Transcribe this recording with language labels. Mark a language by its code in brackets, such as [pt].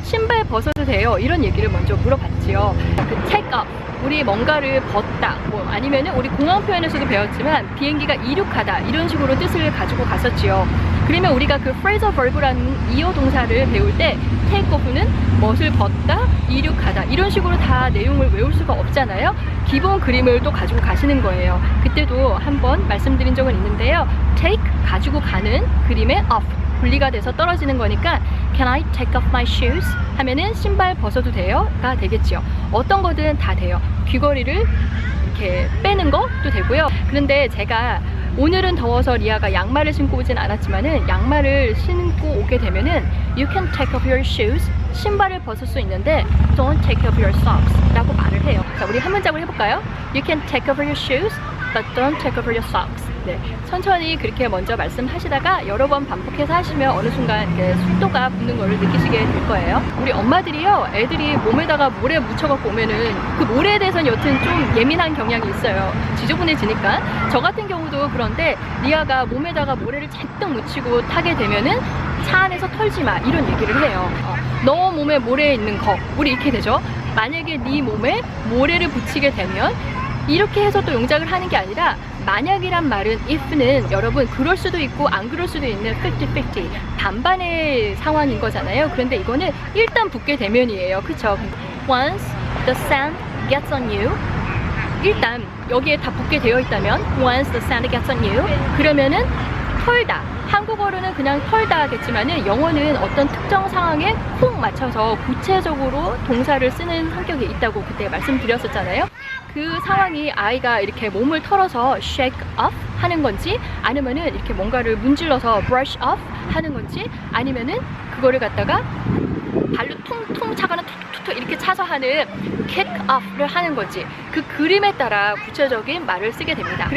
[ko] 신발 벗어도 돼요? 이런 얘기를 먼저 물어봤지요. 그 take off, 우리 뭔가를 벗다, 뭐 아니면은 우리 공항 표현에서도 배웠지만 비행기가 이륙하다 이런 식으로 뜻을 가지고 갔었지요. 그러면 우리가 그 phrasal verb라는 이어 동사를 배울 때 take off는 멋을 벗다, 이륙하다 이런 식으로 다 내용을 외울 수가 없잖아요. 기본 그림을 또 가지고 가시는 거예요. 그때도 한번 말씀드린 적은 있는데요. take 가지고 가는 그림의 off 분리가 돼서 떨어지는 거니까 [en] Can I take off my shoes? [ko] 하면은 신발 벗어도 돼요? 가 되겠죠. 어떤 거든 다 돼요. 귀걸이를 이렇게 빼는 것도 되고요. 그런데 제가 오늘은 더워서 리아가 양말을 신고 오진 않았지만은 양말을 신고 오게 되면은 [en] You can take off your shoes. [ko] 신발을 벗을 수 있는데 [en] Don't take off your socks [ko] 라고 말을 해요. 자, 우리 한 문장을 해볼까요? [en] You can take off your shoes but don't take off your socks. [ko] 네, 천천히 그렇게 먼저 말씀하시다가 여러 번 반복해서 하시면 어느 순간 속도가 붙는 거를 느끼시게 될 거예요. 우리 엄마들이요, 애들이 몸에다가 모래 묻혀갖고 오면은 그 모래에 대해서는 여튼 좀 예민한 경향이 있어요. 지저분해지니까. 저 같은 경우도 그런데 리아가 몸에다가 모래를 잔뜩 묻히고 타게 되면은 차 안에서 털지 마 이런 얘기를 해요. 너 몸에 모래 있는 거, 우리 이렇게 되죠. 만약에 네 몸에 모래를 붙이게 되면 이렇게 해서 또 용작을 하는 게 아니라 만약이란 말은 if는 여러분 그럴 수도 있고 안 그럴 수도 있는 50-50 반반의 상황인 거잖아요. 그런데 이거는 일단 붙게 되면이에요. 그쵸? [en] Once the sand gets on you, [ko] 일단 여기에 다 붙게 되어 있다면 [en] Once the sand gets on you, [ko] 그러면은 털다. 한국어로는 그냥 털다 하겠지만은 영어는 어떤 특정 상황에 훅 맞춰서 구체적으로 동사를 쓰는 성격이 있다고 그때 말씀드렸었잖아요. 그 상황이 아이가 이렇게 몸을 털어서 shake off 하는 건지 아니면은 이렇게 뭔가를 문질러서 brush off 하는 건지 아니면은 그거를 갖다가 발로 퉁퉁 차거나 툭툭툭 이렇게 차서 하는 kick off를 하는 건지 그 그림에 따라 구체적인 말을 쓰게 됩니다.